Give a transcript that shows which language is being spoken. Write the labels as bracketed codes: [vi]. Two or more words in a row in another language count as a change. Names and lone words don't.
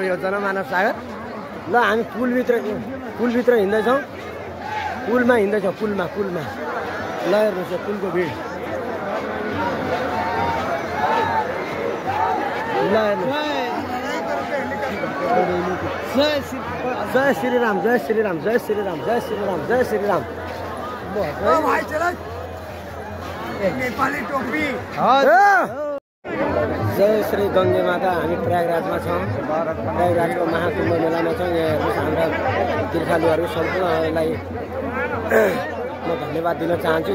[ne] यो जनमानव सागर ल हामी पुलभित्र हिँड्दैछौँ। पुलमा हिँड्दैछौँ पुलमा ल हेर्नुहोस् यो पुलको भिड ल हेर्नुहोस्। [hi] जय श्री राम जय श्री राम जय श्री राम जय श्री राम जय श्री राम। [ne] नेपाली टोपी जय श्री गङ्गे माता। हामी प्रयागराजमा छौँ। प्रयागराजको महाकुम्भ मेलामा छौँ। यहाँ हेर्नुहोस् हाम्रा तीर्थालुहरू सम्पूर्णलाई म धन्यवाद दिन चाहन्छु।